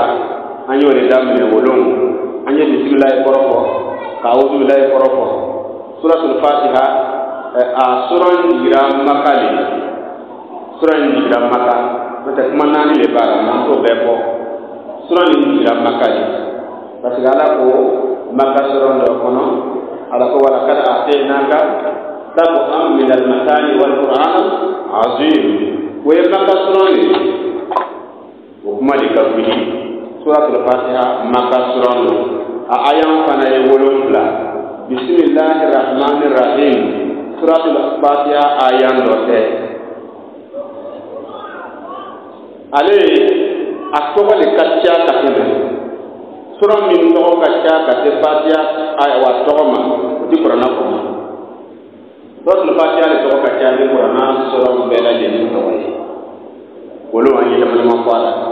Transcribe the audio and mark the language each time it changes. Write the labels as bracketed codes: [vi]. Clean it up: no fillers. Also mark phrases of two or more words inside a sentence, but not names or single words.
[bm] an y'o de daminɛ wolon an ye bisimilayi kɔrɔ fɔ ka awuzubilayi kɔrɔ fɔ suratul fatiha a sura jigira maka le sura jigira maka n'o tɛ kuma naani de b'a la n'an t'o bɛɛ fɔ sura jigira maka le [fr] parce que [bm] ala ko maka sura dɔ kɔnɔ ala ko [ar] ولقد آتيناك سبعا من المثاني والقرآن العظيم [bm] o ye maka sura le o kuma de ka wuli suratul fatiha maka sura lo a ayan fana ye 7 [ar] بسم الله الرحمن الرحيم [bm] suratul fatiha ayan dɔ tɛ ale a tɔgɔ de ka ca ka tɛmɛ sura min tɔgɔ ka ca ka se fatiha wa tɔgɔ ma o ti kuranna kɔnɔ suratul fatiha de tɔgɔ ka ca ni kuranna sura bɛɛ lajɛlen tɔgɔ ye olu an ye dama fɔ a la